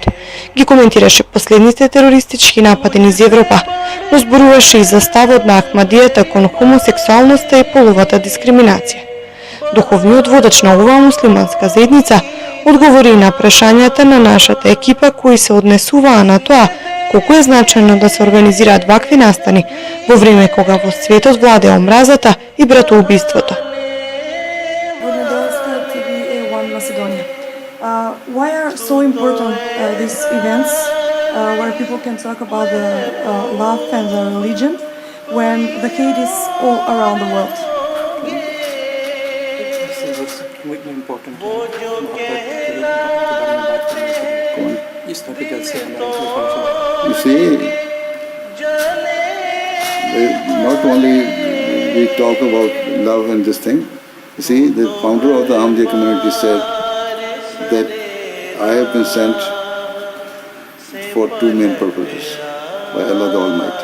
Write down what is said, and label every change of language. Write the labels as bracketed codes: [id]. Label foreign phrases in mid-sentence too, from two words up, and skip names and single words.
[mk] Ги коментираше последните терористички напади низ Европа, но зборуваше и за ставот на Ахмадијата кон хомосексуалноста и половата дискриминација. Духовниот водач на оваа муслиманска заедница одговори на прашањата на нашата екипа кои се однесуваа на тоа колку е значајно да се организираат вакви настани во време кога во светот владеа омразата и братоубиството. [en] Why are so important these events where people can talk about the love and the religion when the hate is all around the world? You see, not only we talk about love and this thing, you see, the founder of the Ahmadiyya community said that I have been sent for two main purposes by Allah the Almighty.